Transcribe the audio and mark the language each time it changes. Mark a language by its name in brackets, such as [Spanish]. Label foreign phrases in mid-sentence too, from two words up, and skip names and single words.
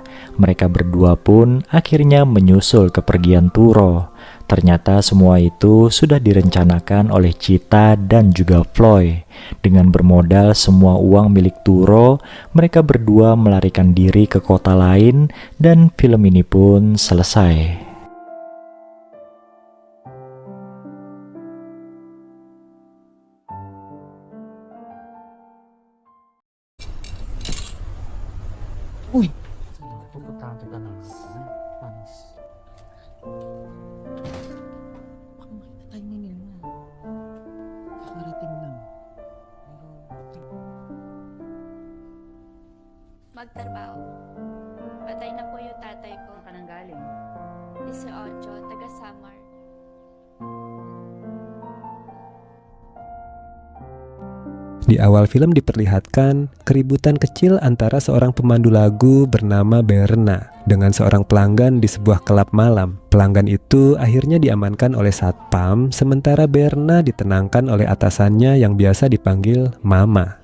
[Indonesian] Mereka berdua pun akhirnya menyusul kepergian Turo. Ternyata semua itu sudah direncanakan oleh Chita dan juga Floyd. Dengan bermodal semua uang milik Turo, mereka berdua melarikan diri ke kota lain dan film ini pun selesai. [Filipino] Uy! Importante ka na. Panis. Baka makita tayo ni Nilma. Kakarating lang. Magtrabaho. Patay na po yung tatay ko. Saan ka nang galing? 18, taga Samar. [Indonesian] Di awal film diperlihatkan keributan kecil antara seorang pemandu lagu bernama Berna dengan seorang pelanggan di sebuah klub malam. Pelanggan itu akhirnya diamankan oleh satpam, sementara Berna ditenangkan oleh atasannya yang biasa dipanggil Mama.